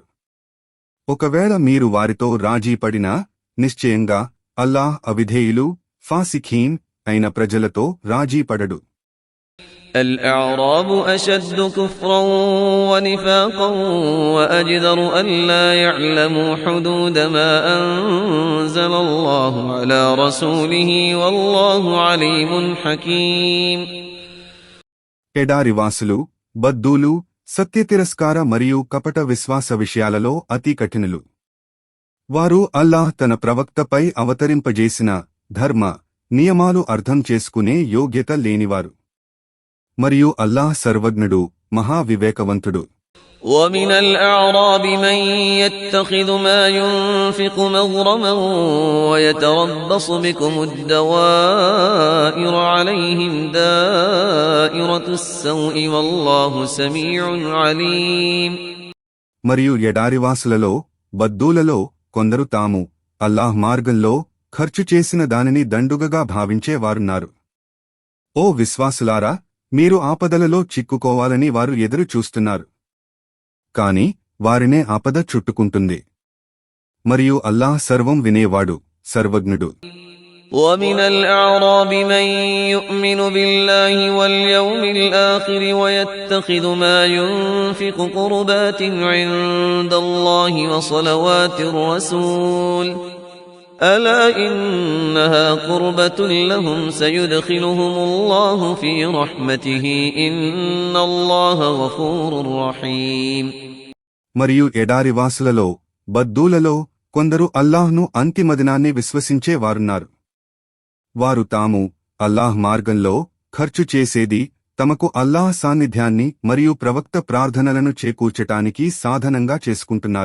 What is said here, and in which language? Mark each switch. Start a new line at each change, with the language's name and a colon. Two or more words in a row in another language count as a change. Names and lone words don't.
Telugu: ఒకవేళ మీరు వారితో రాజీ పడినా నిశ్చయంగా అల్లాహ్ అవిధేయులు, ఫాసిఖీన్ అయిన ప్రజలతో రాజీ పడడు.
Arabic: الأعراب أشد كفرا ونفاقا وأجدر ألا يعلموا حدود ما أنزل الله على رسوله والله عليم حكيم.
Telugu: ఎడారివాసులు, బద్దూలు, సత్యతిరస్కార మరియు కపట విశ్వాస విషయాలలో అతి కఠినులు. వారు అల్లాహ్ తన ప్రవక్తపై అవతరింపజేసిన ధర్మ నియమాలు అర్థం చేసుకునే యోగ్యత లేనివారు. మరియు అల్లాహ్ సర్వజ్ఞుడు, మహావివేకవంతుడు.
Arabic: ومن الأعراب من يتخذ ما ينفق مغرما ويتربص بكم الدوائر عليهم دائرة السوء والله سميع عليم.
Telugu: మరియు ఎడారివాసులలో, బద్దూలలో కొందరు తాము అల్లాహ్ మార్గంలో ఖర్చు చేసిన దానిని దండుగగా భావించేవారున్నారు. ఓ విశ్వాసులారా, మీరు ఆపదలలో చిక్కుకోవాలని వారు ఎదురు చూస్తున్నారు. కాని వారినే ఆపద చుట్టుకుంటుంది. మరియు అల్లాహ్ సర్వం వినేవాడు, సర్వజ్ఞుడు.
Arabic: ومن الأعراب من يؤمن بالله واليوم الآخر ويتخذ ما ينفق قربات عند الله وصلوات الرسول ألا إنها قربة لهم سيدخلهم الله في رحمته إن الله غفور رحيم.
Telugu: మరియు ఎడారివాసులలో, బద్దూలలో కొందరు అల్లాహ్ను అంతిమదినాన్ని విశ్వసించే వారున్నారు. వారు తాము అల్లాహ్ మార్గంలో ఖర్చు చేసేది తమకు అల్లాహ్ సాన్నిధ్యాన్ని మరియు ప్రవక్త ప్రార్థనలను చేకూర్చటానికి సాధనంగా చేసుకుంటున్నారు.